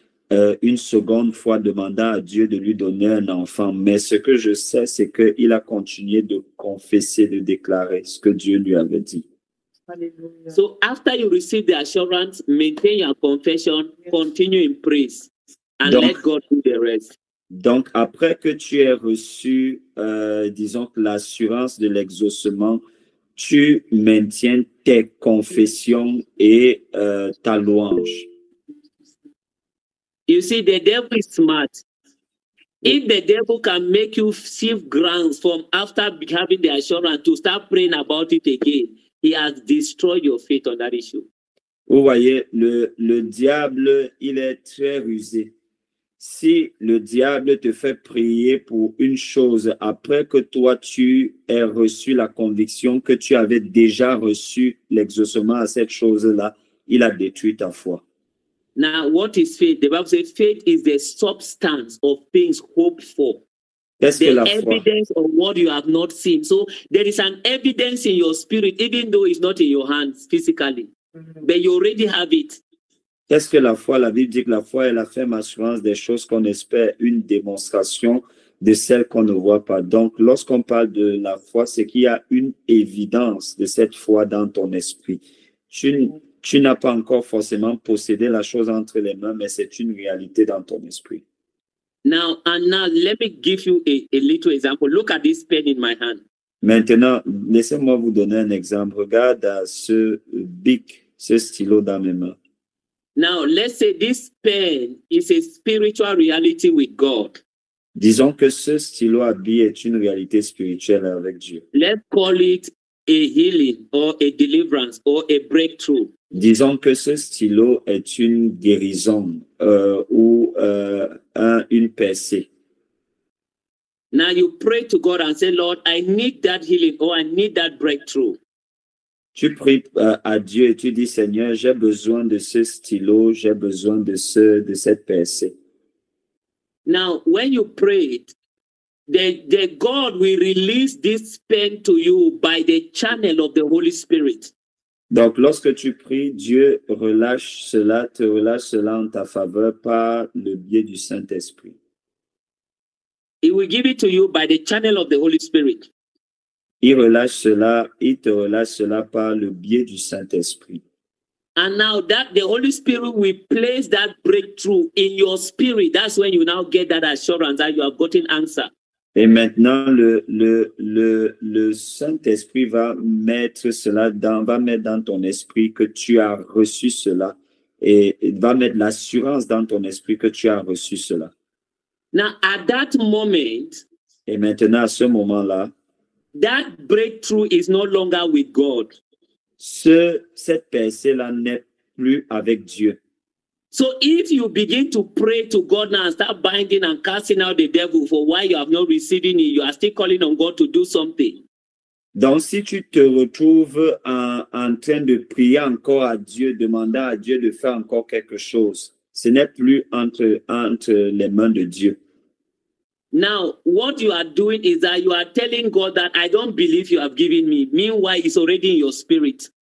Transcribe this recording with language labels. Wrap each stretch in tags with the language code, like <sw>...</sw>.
<fr>une seconde fois demandant à Dieu de lui donner un enfant. Mais ce que je sais, c'est qu'il a continué de confesser, de déclarer ce que Dieu lui avait dit. Hallelujah.</fr> <en>So after you receive the assurance, maintain your confession, continue in praise, and</en> <fr>Donc-</fr> <en>let God do the rest.</en> <fr>Donc, après que tu aies reçu, disons, l'assurance de l'exaucement, tu maintiens tes confessions et ta louange.</fr> <en>You see, the devil is smart. If the devil can make you shift grounds from after having the assurance to start praying about it again, he has destroyed your faith on that issue.</en> <fr>Vous voyez, le diable, il est très rusé. Si le diable te fait prier pour une chose après que toi, tu aies reçu la conviction que tu avais déjà reçu l'exaucement à cette chose-là, il a détruit ta foi.</fr> <en>Now, what is faith? The Bible says faith is the substance of things hoped for,</en> <fr>Qu'est-ce que</fr> <en>the</en> <fr>la foi?</fr> <en>evidence of what you have not seen. So there is an evidence in your spirit, even though it's not in your hands physically, but you already have it.</en> <fr>Qu'est-ce que la foi? La Bible dit que la foi est la ferme assurance des choses qu'on espère, une démonstration de celles qu'on ne voit pas. Donc, lorsqu'on parle de la foi, c'est qu'il y a une évidence de cette foi dans ton esprit. Tu n'as pas encore forcément possédé la chose entre les mains, mais c'est une réalité dans ton esprit.</fr> <en>Now, let me give you a little example. Look at this pen in my hand.</en> <fr>Maintenant, laissez-moi vous donner un exemple. Regarde à ce bic, ce stylo dans mes mains.</fr> <en>Now, let's say this pen is a spiritual reality with God.</en> <fr>Disons que ce stylo à billes est une réalité spirituelle avec Dieu.</fr> <en>Let's call it a healing or a deliverance or a breakthrough.</en> <fr>Disons que ce stylo est une guérison ou une percée.</fr> <en>Now you pray to God and say, Lord, I need that healing or I need that breakthrough.</en> <fr>Tu pries à Dieu et tu dis, Seigneur, j'ai besoin de ce stylo, j'ai besoin de cette percée.</fr> <en>Now, when you pray, the God will release this pen to you by the channel of the Holy Spirit.</en> <fr>Donc, lorsque tu pries, Dieu te relâche cela en ta faveur par le biais du Saint-Esprit.</fr> <en>He will give it to you by the channel of the Holy Spirit.</en> <fr>Il te relâche cela par le biais du Saint-Esprit.</fr> <en>And now that the Holy Spirit will place that breakthrough in your spirit. That's when you now get that assurance that you have gotten answer.</en> <fr>Et maintenant, le Saint-Esprit va mettre dans ton esprit que tu as reçu cela et va mettre l'assurance dans ton esprit que tu as reçu cela.</fr> <en>Now, at that moment,</en> <fr>Et maintenant, à ce moment-là,</fr> <en>that breakthrough is no longer with God.</en> <fr>cette percée-là n'est plus avec Dieu.</fr> <en>So if you begin to pray to God now and start binding and casting out the devil for why you have not received it, you are still calling on God to do something.</en> <fr>Donc, si tu te retrouves en train de prier encore à Dieu, demandant à Dieu de faire encore quelque chose, ce n'est plus entre les mains de Dieu.</fr> <en>Now, what you are doing is that you are telling God that I don't believe you have given me. Meanwhile, it's already in your spirit.</en>